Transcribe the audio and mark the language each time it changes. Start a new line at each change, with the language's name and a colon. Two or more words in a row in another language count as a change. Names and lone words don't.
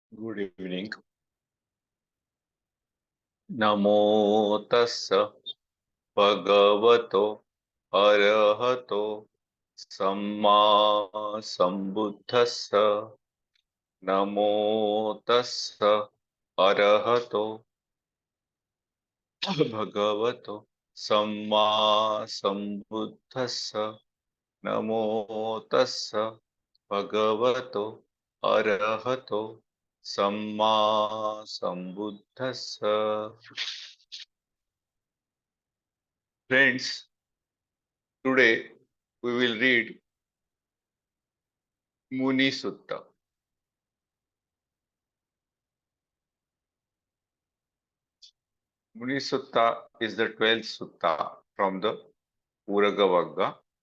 English: Good evening.
Pali: Namo tassa bhagavato arahato samma sambuddhassa. Namo tassa arahato bhagavato samma sambuddhassa. Namo tassa bhagavato arahato samma sambuddhassa.
English: Friends, today we will read Muni Sutta. Muni Sutta is the 12th sutta from the Uragavagga.